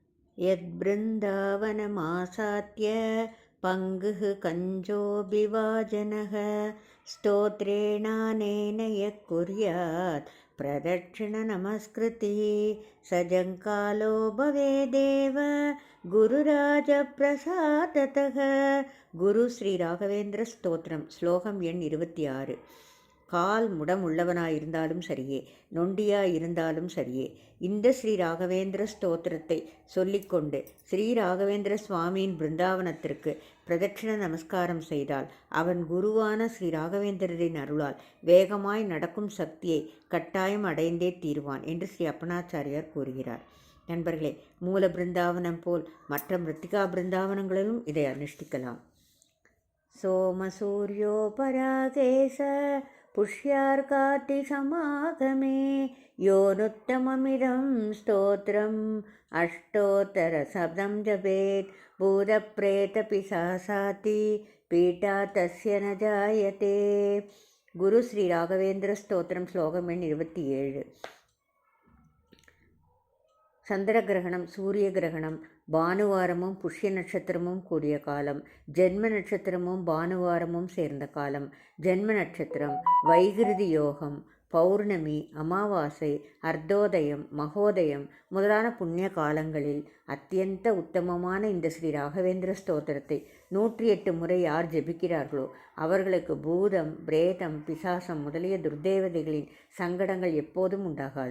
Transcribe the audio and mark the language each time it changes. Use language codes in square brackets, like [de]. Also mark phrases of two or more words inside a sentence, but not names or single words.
[sa] यद्बृन्दावनमासाद्य पङ्गुः कञ्जोऽभिवाजनः स्तोत्रेणानेन यः कुर्यात् प्रदक्षिणनमस्कृतिः सजङ्कालो भवेदेव गुरुराजप्रसादतः. [ta] குரு ஸ்ரீ ராகவேந்திர ஸ்தோத்திரம். ஸ்லோகம் எண் 26. கால் முடம் உள்ளவனாயிருந்தாலும் சரியே, நொண்டியாயிருந்தாலும் சரியே, இந்த ஸ்ரீ ராகவேந்திர ஸ்தோத்திரத்தை சொல்லிக்கொண்டு ஸ்ரீ ராகவேந்திர சுவாமியின் பிருந்தாவனத்திற்கு பிரதட்சிண நமஸ்காரம் செய்தால் அவன் குருவான ஸ்ரீ ராகவேந்திரரின் அருளால் வேகமாய் நடக்கும் சக்தியை கட்டாயம் அடைந்தே தீருவான் என்று ஸ்ரீ அப்பனாச்சாரியார் கூறுகிறார். நண்பர்களே, மூல பிருந்தாவனம் போல் மற்ற மிருத்திகா பிருந்தாவனங்களிலும் இதை அனுஷ்டிக்கலாம். [sa] सोमसूर्योपरागेश पुष्यार्कातिसमागमे योनुत्तममिदं स्तोत्रम् अष्टोत्तरशतं जपेत् भूतप्रेतपिशाचाति पीठा तस्य न जायते. [ta] குரு ஸ்ரீ ராகவேந்திர ஸ்தோத்திரம். ஸ்லோகம் எண் 27. சந்திர கிரகணம், சூரிய கிரகணம், பானுவாரமும் புஷ்ய நட்சத்திரமும் கூடிய காலம், ஜென்ம நட்சத்திரமும் பானுவாரமும் சேர்ந்த காலம், ஜென்ம நட்சத்திரம், வைகிருதி யோகம், பௌர்ணமி, அமாவாசை, அர்த்தோதயம், மகோதயம் முதலான புண்ணிய காலங்களில் அத்தியந்த உத்தமமான இந்த ஸ்ரீ ராகவேந்திர ஸ்தோத்திரத்தை 108 முறை யார் ஜெபிக்கிறார்களோ அவர்களுக்கு பூதம், பிரேதம், பிசாசம் முதலிய துர்தேவதைகளின் சங்கடங்கள் எப்போதும் உண்டாகாது.